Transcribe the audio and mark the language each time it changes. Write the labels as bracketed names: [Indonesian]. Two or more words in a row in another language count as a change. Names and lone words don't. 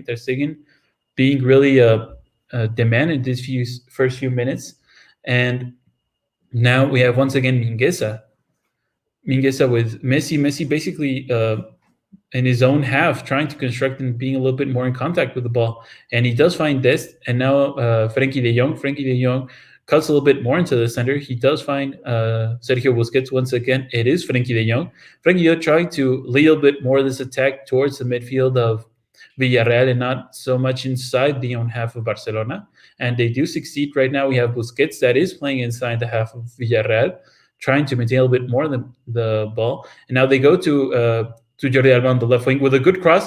[English] Ter Stegen being really demanded these first few minutes. And now we have once again Mingueza. Mingueza with Messi. Messi basically in his own half, trying to construct and being a little bit more in contact with the ball. And he does find Dest, and now Frenkie de Jong. Frenkie de Jong cuts a little bit more into the center. He does find Sergio Busquets once again. It is Frenkie de Jong. Frenkie de Jong trying to lead a bit more of this attack towards the midfield of Villarreal and not so much inside the own half of Barcelona. And they do succeed right now. We have Busquets that is playing inside the half of Villarreal, trying to maintain a little bit more than the ball. And now they go to Jordi Alba on the left wing with a good cross.